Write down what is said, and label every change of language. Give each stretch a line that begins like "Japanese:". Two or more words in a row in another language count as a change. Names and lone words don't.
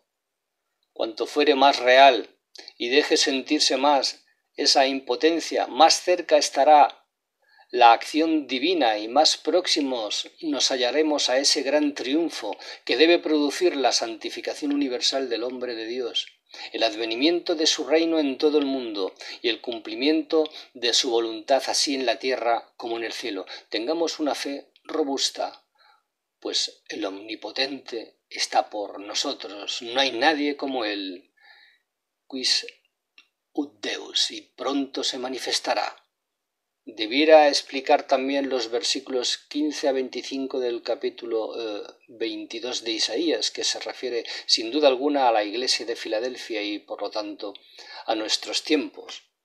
Spanish: Cuanto fuere más real y deje sentirse más esa impotencia, más cerca estará la acción divina y más próximos nos hallaremos a ese gran triunfo que debe producir la santificación universal del hombre de Dios, el advenimiento de su reino en todo el mundo y el cumplimiento de su voluntad así en la tierra como en el cielo. Tengamos una fe robusta, pues el Omnipotente está por nosotros, no hay nadie como él.
Latin: Quis ut Deus,
Spanish: y pronto se manifestará. Debiera explicar también los versículos 15 a 25 del capítulo 22 de Isaías, que se refiere sin duda alguna a la iglesia de Filadelfia y por lo tanto a nuestros tiempos.